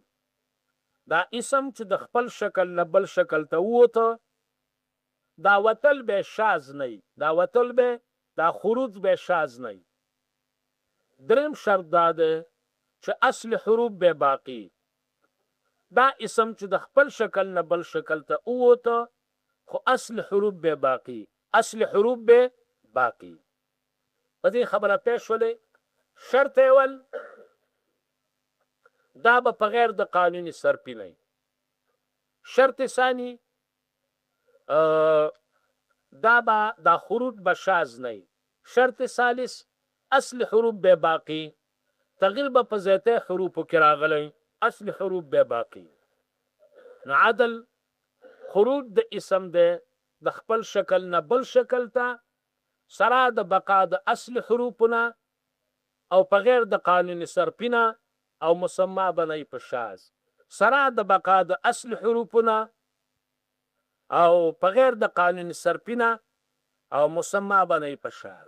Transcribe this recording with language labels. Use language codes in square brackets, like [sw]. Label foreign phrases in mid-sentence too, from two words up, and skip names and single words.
[ps] دا اسم چې د خپل شکل نه بل شکل ته ووته، دا وتل به شاذ نه وي، دا وتل به، دا خروج به شاذ نه وي. دریم شرط دا دی چې اصل حروف به باقی. دا اسم چې د خپل شکل نه بل شکل ته ووته، خو اصل حروف به باقی، اصل حروف به باقی. په دې خبره پېښ شولې. شرط اول دا به په غیر د قانوني صرفي نه وي. شرط ثانی دا به دا خروج به شاذ نه وي. شرط ثالث اصل حروف به باقی، تغییر به په ذاته حروفو کې راغلی، اصل حروف به باقی. نو عدل خروج د اسم دی د خپل شکل نه بل شکل ته، سره د بقا د اصل حروفونه او په غیر د قانون صرفي نه، او مسما بنئ په شاذ، سره د بقا د اصل حروفونه او په غیر د قانون صرفي نه، او مسما بنئ په شاذ.